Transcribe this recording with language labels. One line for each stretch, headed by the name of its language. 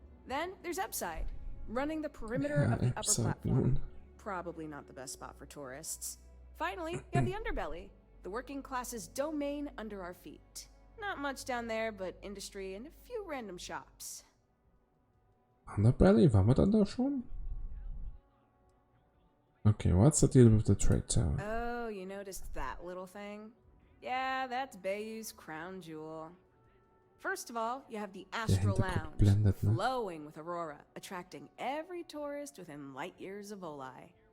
English: Then there's Upside, running the perimeter of the upper platform. Probably not the best spot for tourists. Finally, you have the Underbelly, the working class's domain under our feet. Not much down there, but industry and a few random shops.
German: Underbelly, waren wir dann da schon?
English: Okay, what's the deal with the trade tower? Oh, you noticed that little thing? Yeah, that's Bayu's crown jewel. First of all, you have the Astral Lounge,
German: blendet, ne?
English: flowing with Aurora, attracting every tourist within light years of Oli.